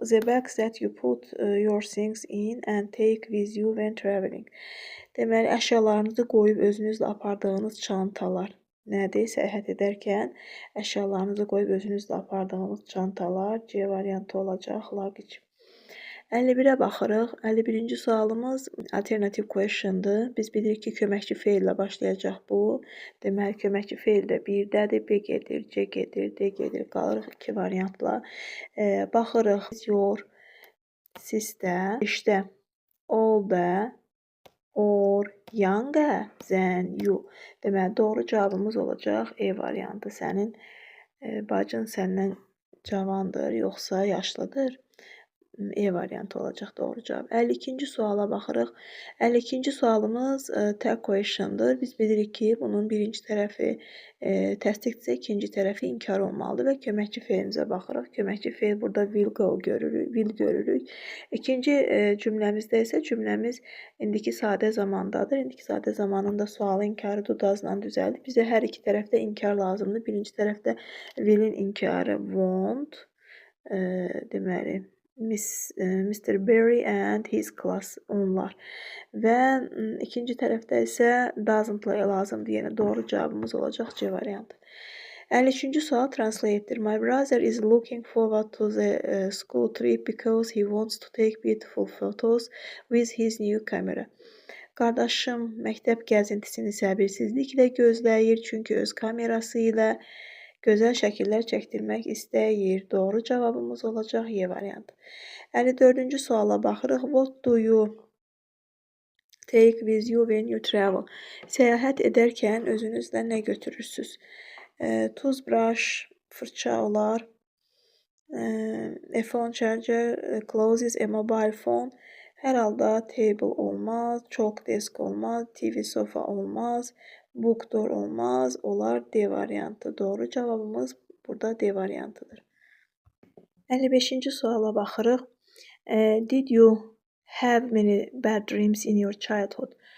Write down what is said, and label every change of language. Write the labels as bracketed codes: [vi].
[en] The bags that you put your things in and take with you when traveling. [az] Deməli, əşyalarınızı qoyub özünüzlə apardığınız çantalar. Nədir? Səyahət edərkən əşyalarınızı qoyub özünüzlə apardığınız çantalar C variantı olacaq. Luggage. 51-ə baxırıq. 51-ci sualımız alternative question'dır. Biz bilirik ki, köməkçi feillə başlayacaq bu. Deməli, köməkçi feil də 1-dədir. B gedir, C gedir, D gedir. Qalırıq 2 variantla. Baxırıq. [en] Your sister, işte, older or younger than you. [az] Deməli, doğru cavabımız olacaq E variantı. Sənin bacın səndən cavandır, yoxsa yaşlıdır? E variantı olacaq doğru cavab. 52-ci suala baxırıq. 52-ci sualımız tag question'dır. Biz bilirik ki, bunun birinci tərəfi təsdiqdirsə, ikinci tərəfi inkar olmalıdır və köməkçi fe'limizə baxırıq. Köməkçi fe'l burada will görürük. İkinci cümləmizdə isə cümləmiz indiki sadə zamandadır. İndiki sadə zamanında sualı inkarı do does'la düzəldir. Bizə hər iki tərəfdə inkar lazımdır. Birinci tərəfdə will'in inkarı won't, deməli, Mr. [en] Barry and his class onlar. [az] Və ikinci tərəfdə isə doesn't lazımdır. Yəni doğru cavabımız olacaq C variantı. 53-cü sual translate'dir. [en] My brother is looking forward to the school trip because he wants to take beautiful photos with his new camera. [az] Qardaşım məktəb gəzintisini səbirsizliklə gözləyir, çünki öz kamerası ilə gözəl şəkillər çəkdirmək istəyir. Doğru cavabımız olacaq Y variantı. 54-cü suala baxırıq. [en] What do you take with you when you travel? [az] Səyahət edərkən özünüzlə nə götürürsünüz? Toothbrush, fırça olar. [en] A phone charger, clothes, a mobile phone. [az] Hər halda table olmaz, [en] chalk desk [az] olmaz, [en] TV sofa [az] olmaz, [en] book door [az] olmaz, olar D variantı. Doğru cavabımız burada D variantıdır. 55-ci suala baxırıq. [en] Did you have many bad dreams in your childhood?